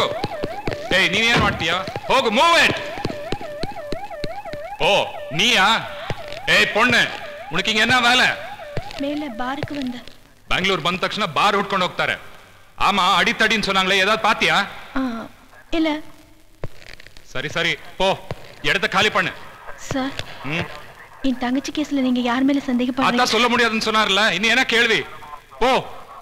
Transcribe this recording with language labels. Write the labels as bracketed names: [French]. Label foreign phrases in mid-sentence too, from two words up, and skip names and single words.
[Kannada] ಏಯ್, ನೀನೇನ್ ಮಾಡ್ತೀಯಾ? ಹೋಗು, [English] move it. [Tamil] ஓ, நீயா? ஏய் பொண்ணு, உனக்கு இங்க என்ன வேலை? மேல பாருக்கு வந்த. [Kannada] பெங்களூர் ಬಂದ ತಕ್ಷಣ ಬಾರ್ ಹುಡ್ಕೊಂಡು ಹೋಗ್ತಾರೆ. [Tamil] ஆமா, அடித்தடின்னு சொன்னாங்களே, ஏதாவது பாத்தியா? இல்ல. சரி சரி, போ, இடத்தை காலி பண்ணு. சார், என் தங்கச்சி கேஸ்ல நீங்க யார் மேல சந்தேகப்படுறீங்க? அதான் சொல்ல முடியாதுன்னு சொன்னார்ல, இன்னும் என்ன கேள்வி? போ.